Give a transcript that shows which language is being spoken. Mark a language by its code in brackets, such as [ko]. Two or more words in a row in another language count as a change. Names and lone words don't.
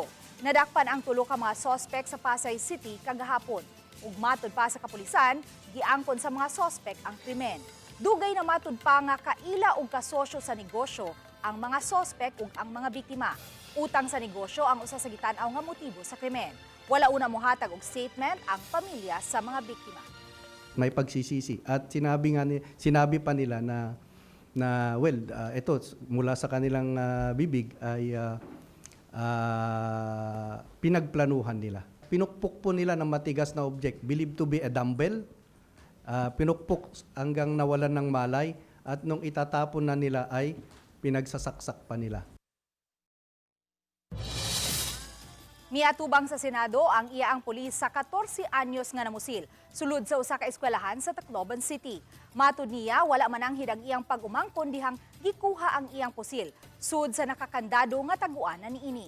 [ceb] Nadakpan ang tulo ka mga sospek sa Pasay City kagahapon. Ug matud pa sa kapulisan, giangkon sa mga sospek ang krimen. Dugay na matud pa nga kaila og kasosyo sa negosyo ang mga sospek ug ang mga biktima. Utang sa negosyo ang usa sa gitanaw nga motibo sa krimen. Wala una mohatag og statement ang pamilya sa mga biktima. [tl] May pagsisisi at sinabi pa nila na ito mula sa kanilang bibig ay pinagplanuhan nila. Pinukpok po nila ng matigas na [en] object believed to be a dumbbell. [tl] Pinukpok hanggang nawalan ng malay at nung itatapon na nila ay pinagsasaksak pa nila. [ceb] Miatubang sa Senado ang iyaang pulis sa 14 anyos nga namusil, sulod sa usa ka eskwelahan sa Tacloban City. Matud niya, wala man ang hidang iyang pag-umangkon dihang gikuha ang iyang pusil, sud sa nakakandado nga taguan na niini.